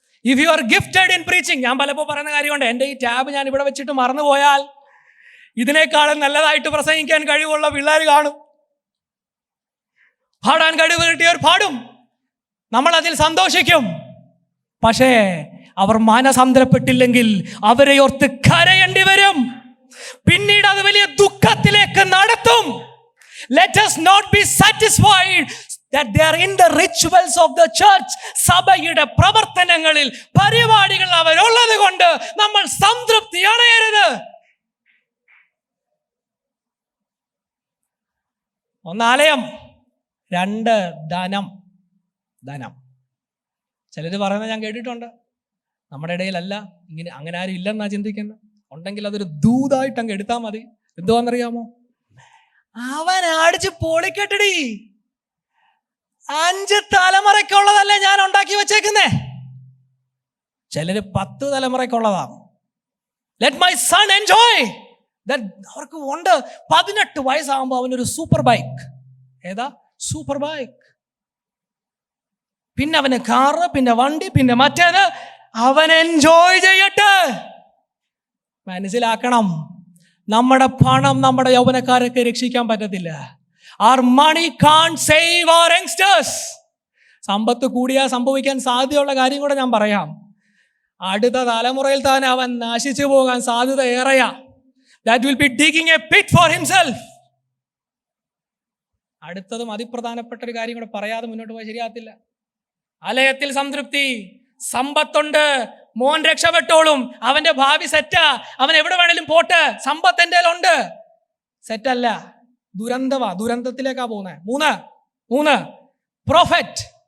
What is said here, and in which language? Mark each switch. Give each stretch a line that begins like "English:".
English: if you are gifted in preaching,
Malayalam: ഞാൻ പലപ്പോൾ പറയുന്ന കാര്യമുണ്ട്, എൻ്റെ ഈ ടാബ് ഞാൻ ഇവിടെ വെച്ചിട്ട് മറന്നുപോയാൽ ഇതിനേക്കാളും നല്ലതായിട്ട് പ്രസംഗിക്കാൻ കഴിവുള്ള പിള്ളേർ കാണും. പാടാൻ കഴിവ് കിട്ടിയവർ പാടും, നമ്മൾ അതിൽ സന്തോഷിക്കും. പക്ഷേ അവർ മാനസാന്തരപ്പെട്ടില്ലെങ്കിൽ അവരെ ഓർത്ത് കരയേണ്ടി വരും. പിന്നീട് അത് വലിയ ദുഃഖത്തിലേക്ക് നടത്തും.
English: Let us not be satisfied that they are in the rituals of the church.
Malayalam: സഭയുടെ പ്രവർത്തനങ്ങളിൽ, പരിപാടികൾ അവരുള്ളത് കൊണ്ട് നമ്മൾ സംതൃപ്തി അടയരുത്. ഒന്ന് ആലയം, രണ്ട് ധനം. ചിലർ പറയുന്നത് ഞാൻ കേട്ടിട്ടുണ്ട്, നമ്മുടെ ഇടയിലല്ല ഇങ്ങനെ, അങ്ങനെ ആരും ഇല്ലെന്നാ ചിന്തിക്കുന്നത്. ഉണ്ടെങ്കിൽ അതൊരു ദൂതായിട്ട് അങ്ങ് എടുത്താൽ മതി. എന്തുവാന്നറിയാമോ? അവൻ അടിച്ച് പൊളിക്കെട്ടടി, 5 തലമുറയ്ക്കുള്ളതല്ലേ ഞാൻ ഉണ്ടാക്കി വെച്ചേക്കുന്നേ. ചിലര് 10 തലമുറയ്ക്കുള്ളതാ.
English: Let my son enjoy that.
Malayalam: അവർക്ക് ഉണ്ട്. 18 വയസ്സാകുമ്പോൾ അവനൊരു സൂപ്പർ ബൈക്ക്. ഏതാ സൂപ്പർ ബൈക്ക്? പിന്നെ അവന് കാറ്, പിന്നെ വണ്ടി, പിന്നെ മറ്റേത്. അവൻ എൻജോയ് ചെയ്യട്ടെ. മനസ്സിലാക്കണം, നമ്മുടെ പണം നമ്മുടെ യൗവനക്കാരൊക്കെ രക്ഷിക്കാൻ പറ്റത്തില്ല.
English: Our money can't save our youngsters.
Malayalam: സമ്പത്ത് കൂടിയാൽ സംഭവിക്കാൻ സാധ്യതയുള്ള കാര്യം കൂടെ ഞാൻ പറയാം. അടുത്ത തലമുറയിൽ തന്നെ അവൻ നശിച്ചു പോകാൻ സാധ്യത ഏറെയാ.
English: That will be digging a pit for himself.
Malayalam: അടുത്തതും അതിപ്രധാനപ്പെട്ട ഒരു കാര്യം കൂടെ പറയാതെ മുന്നോട്ട് പോയാൽ ശരിയാകത്തില്ല. ആലയത്തിൽ സംതൃപ്തി, സമ്പത്തുണ്ട്, മോൻ രക്ഷപ്പെട്ടോളും, അവന്റെ ഭാവി സെറ്റാ, അവൻ എവിടെ വേണേലും പോട്ടെ, സമ്പത്ത് എൻ്റെ ഉണ്ട്. സെറ്റല്ല, ദുരന്തമാ, ദുരന്തത്തിലേക്കാ പോകുന്നത്. 3 പ്രോഫറ്റ്.